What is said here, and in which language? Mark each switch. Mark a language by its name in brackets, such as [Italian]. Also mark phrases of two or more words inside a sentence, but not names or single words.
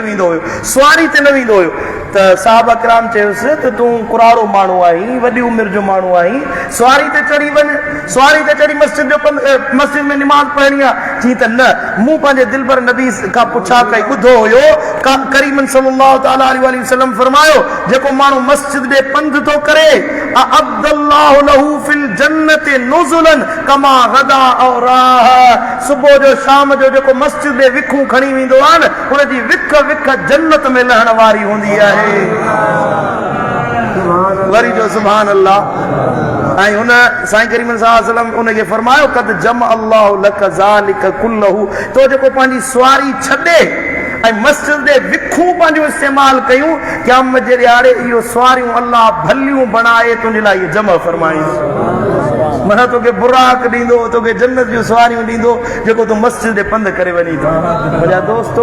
[Sindhi] वेंदो हुयो सुवारी ते न वेंदो हुयो त साहबा किराम चयोसि त तूं कुराड़ो माण्हू आहीं वॾी उमिरि जो माण्हू आहीं सुवारी ते चढ़ी वञ सुवारी ते चढ़ी मस्जिद में निमाज़ पढ़णी आहे चई त न मूं पंहिंजे दिलबर नबी खां पुछा कई ॿुधो हुयो करीमन [Arabic] صلى الله تعالى عليه وسلم [Sindhi] फरमायो जेको माण्हू मस्जिद ॾे पंधु थो करे [Arabic] أعد الله له في الجنة نزلا كلما غدا أو راح [Sindhi] सुबुह जो शाम जो जेको मस्जिद ॾे विखूं खणी वेंदो आहे न उनजी विख विख जन्नत में लहण वारी हूंदी आहे वरी जो [Arabic] سبحان الله [Sindhi] ऐं हुन साईं करीम [Arabic] صلى الله عليه وسلم [Sindhi] उनखे फरमायो [Arabic] قد جمع الله لك ذلك كله [Sindhi] तो जेको पंहिंजी सुवारी छॾे ऐं मस्जिद दे विखूं पंहिंजो इस्तेमाल कयूं क़यामत जे ॾियारे इहो सुवारियूं अल्लाह भलियूं बणाए तुंहिंजे लाइ इहो जमा फरमाईंदो मन तोखे बुराक ॾींदो तोखे जन्नत जूं सुवारियूं ॾींदो जेको तूं मस्जिद ॾे पंधु करे वञी थो मुंहिंजा दोस्तो